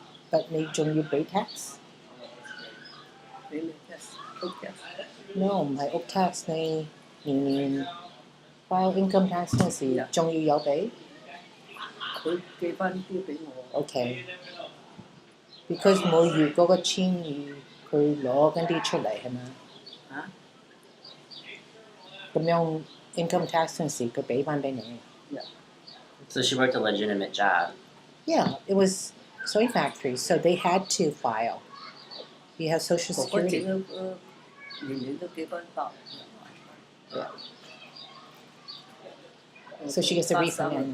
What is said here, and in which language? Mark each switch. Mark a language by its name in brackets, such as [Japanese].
[Cantonese] But 你仲要俾 tax？俾你 tax， 屋 No，唔係屋 tax， 你年年 file income tax 嗰時仲要有俾。佢寄翻啲俾我。 OK。Because 每月嗰個1200佢攞緊啲出嚟係咪？啊？咁樣 income tax 嗰時佢俾翻俾你。 [English] Yeah. So she worked a legitimate job. Yeah, it was soy factory, so they had to file. You have Social [Cantonese] 哥哥整 [English] Security. [Cantonese] 嗰個年年都幾翻百。 [English] Yeah. So she gets a refund.